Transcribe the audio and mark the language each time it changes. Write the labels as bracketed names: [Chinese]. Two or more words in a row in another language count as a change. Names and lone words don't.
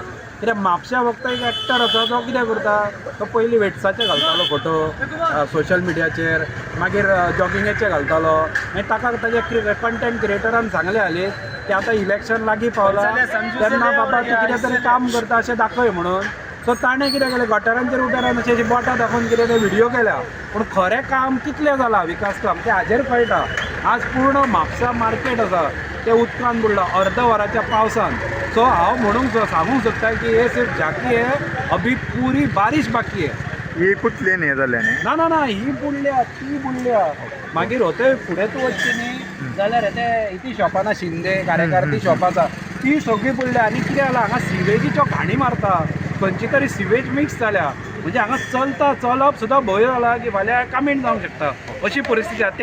[Konkani] कित्याक म्हापशा फक्त एक एक्टर आसा तो कितें करता तो पयलीं वेट्साचे घालतालो फोटो सोशल मिडियाचेर मागीर जॉगिंगेचे घालतालो मागीर ताका ताजे कंटेंट क्रिएटरान सांगलें हालीं की आतां इलेक्शन लागीं पावलां तेन्ना बाबा तूं कितें तरी काम करता अशें दाखय म्हणून. सो ताणें कितें केलें गटारांचेर उबे रावन अशें बोटां दाखोवन कितें ते व्हिडियो केल्या पूण खरें काम कितलें जालां विकास काम तें हाजेर कळटा. आज पूर्ण म्हापसा मार्केट आसा तें उदकान बुडलां अर्द वराच्या पावसान. सो हांव म्हणूंक सांगूंक सोदता की [Hindi] हे सिर्फ झांकी है अभी पूरी बारिश बाकी है. [Konkani] ही कुठले न्ही जाल्या न्ही ना ना ना ही बुडल्या ती बुडल्या मागीर होते फुडें तूं वचची न्ही जाल्यार हे ती शॉप आसा शिंदे कारेकार ती शॉप आसा ती सगळी बुडल्या. आनी कितें जालां हांगा सिवेजीच्यो घाणी मारता खंयची तरी सिवेज मिक्स जाल्या म्हणजे हांगा चलप सुद्दां भंय जाला की फाल्यां कामीण जावंक शकता अशी परिस्थिती आसा.